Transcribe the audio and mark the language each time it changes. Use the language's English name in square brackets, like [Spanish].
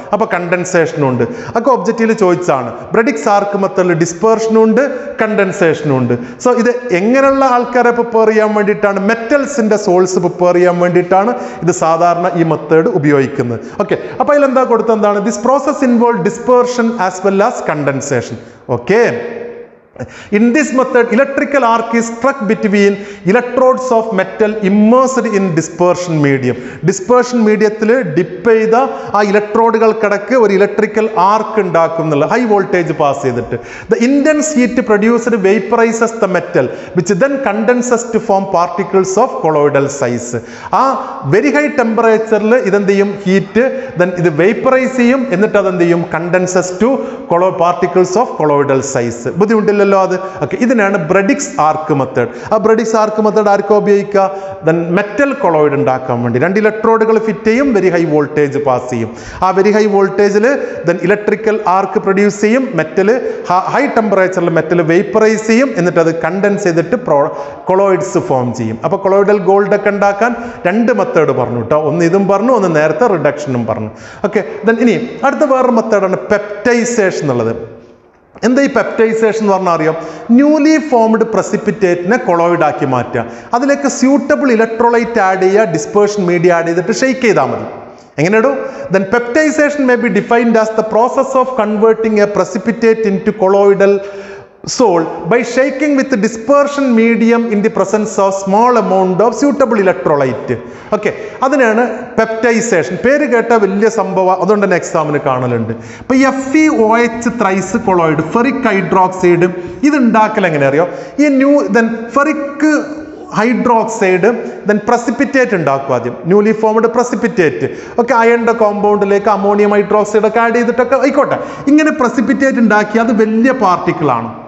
[Malayalam] അപ്പോൾ കണ്ടൻസേഷനും ഉണ്ട്. ഒക്കെ ഒബ്ജക്റ്റീവിൽ ചോദിച്ചാണ്. ബ്രെഡിക്സ് ആർക്ക് മെത്തേഡിൽ ഡിസ്പേർഷനും ഉണ്ട്, കണ്ടൻസേഷനും ഉണ്ട്. സോ ഇത് എങ്ങനെയുള്ള ആൾക്കാരെ പ്രിപ്പയർ ചെയ്യാൻ വേണ്ടിയിട്ടാണ്? മെറ്റൽസിന്റെ സോൾസ് പ്രിപ്പയർ ചെയ്യാൻ വേണ്ടിയിട്ടാണ് ഇത് സാധാരണ ഈ മെത്തേഡ് ഉപയോഗിക്കുന്നത്. [English] okay, [Malayalam] അപ്പോൾ അതിലെന്താ കൊടുത്തെന്താണ്? [English] This process involve dispersion as well as condensation. Okay, in this method electrical arc is struck between electrodes of metal immersed in dispersion medium. [Malayalam] dispersion mediaത്തിൽ dip ചെയ്ത ആ ഇലക്ട്രോഡുകൾക്കിടക്ക് ഒരു ഇലക്ട്രിക്കൽ ആർക്ക് ഉണ്ടാക്കുന്നുള്ള ഹൈ വോൾട്ടേജ് പാസ് ചെയ്തിട്ട് [English] the intense heat produced vaporizes the metal which then condenses to form particles of colloidal size. [Malayalam] ആ very high ടെമ്പറേച്ചറിൽ ഇതെന്ത് ചെയ്യും? Heat then ഇത് vaporise ചെയ്യും. എന്നിട്ട് അതെന്ത് ചെയ്യും? [English] Condenses to particles of colloidal size. [Malayalam] ബുദ്ധിമുട്ടില്ല അത്. ഓക്കെ, ഇതിനാണ് ബ്രെഡിക്സ് ആർക്ക് മെത്തേഡ്. ആ ബ്രെഡിക്സ് ആർക്ക് മെത്തേഡ് ആർക്കും ഉപയോഗിക്കുക? ദെൻ മെറ്റൽ കൊളോയിഡ് ഉണ്ടാക്കാൻ വേണ്ടി 2 ഇലക്ട്രോഡുകൾ ഫിറ്റ് ചെയ്യും, വെരി ഹൈ വോൾട്ടേജ് പാസ് ചെയ്യും. ആ വെരി ഹൈ വോൾട്ടേജിൽ ദെൻ ഇലക്ട്രിക്കൽ ആർക്ക് പ്രൊഡ്യൂസ് ചെയ്യും. മെറ്റൽ ഹൈ ടെമ്പറേച്ചറിൽ മെറ്റൽ വേപ്പറൈസ് ചെയ്യും. എന്നിട്ട് അത് കണ്ടൻസ് ചെയ്തിട്ട് കൊളോയിഡ്സ് ഫോം ചെയ്യും. അപ്പോൾ കൊളോയിഡൽ ഗോൾഡ് ഒക്കെ ഉണ്ടാക്കാൻ 2 മെത്തേഡ് പറഞ്ഞു കേട്ടോ. ഒന്ന് ഇതും പറഞ്ഞു, ഒന്ന് നേരത്തെ റിഡക്ഷനും പറഞ്ഞു. ഓക്കെ, ദെൻ ഇനി അടുത്ത വേറൊരു മെത്തേഡാണ് പെപ്റ്റൈസേഷൻ എന്നുള്ളത്. എന്താ ഈ പെപ്റ്റൈസേഷൻ എന്ന് പറഞ്ഞാൽ അറിയാം? ന്യൂലി ഫോംഡ് പ്രസിപ്പിറ്റേറ്റിനെ കൊളോയിഡ് ആക്കി മാറ്റുക. അതിലേക്ക് സ്യൂട്ടബിൾ ഇലക്ട്രോലൈറ്റ് ആഡ് ചെയ്യുക, ഡിസ്പേർഷൻ മീഡിയ ആഡ് ചെയ്തിട്ട് ഷെയ്ക്ക് ചെയ്താൽ മതി. എങ്ങനെയാണോ? [English] Then peptization may be defined as the process of converting a precipitate into colloidal salt by shaking with the dispersion medium in the presence of small amount of suitable electrolyte. [Malayalam] Okay, അതിനാണ് peptisation. പേര് കേട്ട വലിയ സംഭവം, അതുകൊണ്ട് തന്നെ എക്സാമിന് കാണലുണ്ട്. ഇപ്പൊ FeOH thrice colloid ferric hydroxide ഇത് ഉണ്ടാക്കൽ എങ്ങനെ അറിയോ? ഈ ഫെറിക് ഹൈഡ്രോക്സൈഡ് പ്രസിപ്പിറ്റേറ്റ് ഉണ്ടാക്കും. ആദ്യം ന്യൂലി ഫോംഡ് പ്രസിപ്പിറ്റേറ്റ് ഒക്കെ അയണിന്റെ കോമ്പൗണ്ടിലേക്ക് അമോണിയം ഹൈഡ്രോക്സൈഡ് ഒക്കെ ആഡ് ചെയ്തിട്ടൊക്കെ ആയിക്കോട്ടെ, ഇങ്ങനെ പ്രസിപ്പിറ്റേറ്റ് ഉണ്ടാക്കി അത് വലിയ പാർട്ടിക്കിളാണ്.